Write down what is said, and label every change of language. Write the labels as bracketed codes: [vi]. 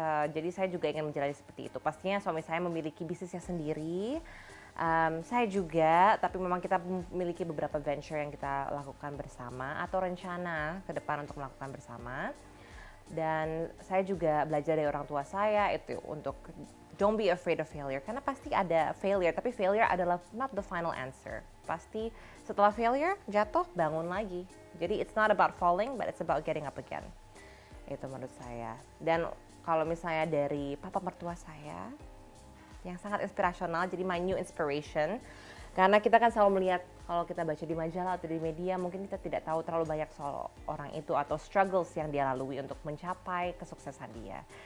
[id] Jadi saya juga ingin menjalani seperti itu. Pastinya suami saya memiliki bisnisnya sendiri, saya juga, tapi memang kita memiliki beberapa venture yang kita lakukan bersama atau rencana ke depan untuk melakukan bersama. Dan saya juga belajar dari orang tua saya itu untuk [en] don't be afraid of failure, [id] karena pasti ada failure, tapi failure adalah [en] not the final answer. [id] Pasti setelah failure jatuh bangun lagi. Jadi [en] it's not about falling but it's about getting up again. [id] Itu menurut saya. Dan kalau misalnya dari papa mertua saya yang sangat inspirasional, jadi [en] my new inspiration. [id] Karena kita kan selalu melihat, kalau kita baca di majalah atau di media, mungkin kita tidak tahu terlalu banyak soal orang itu atau struggles yang dia lalui untuk mencapai kesuksesan dia.